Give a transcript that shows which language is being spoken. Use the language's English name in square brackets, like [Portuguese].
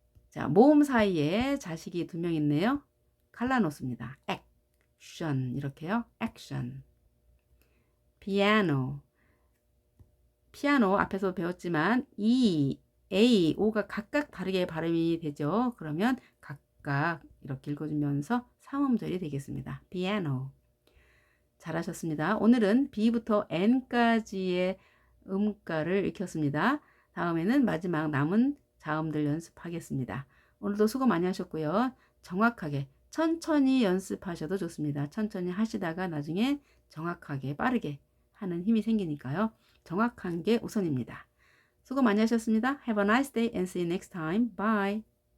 [Korean] 자, 모음 사이에 자식이 두 명 있네요. 갈라놓습니다. [English] action 이렇게요. action. piano. [Korean] 피아노 앞에서 배웠지만 E, A, O가 각각 다르게 발음이 되죠. 그러면 각각 이렇게 읽어주면서 삼음절이 되겠습니다. piano. 잘하셨습니다. 오늘은 B부터 N까지의 음가를 익혔습니다. 다음에는 마지막 남은 자음들 연습하겠습니다. 오늘도 수고 많이 하셨고요. 정확하게 천천히 연습하셔도 좋습니다. 천천히 하시다가 나중에 정확하게 빠르게 하는 힘이 생기니까요. 정확한 게 우선입니다. 수고 많이 하셨습니다. [English] Have a nice day and see you next time. Bye.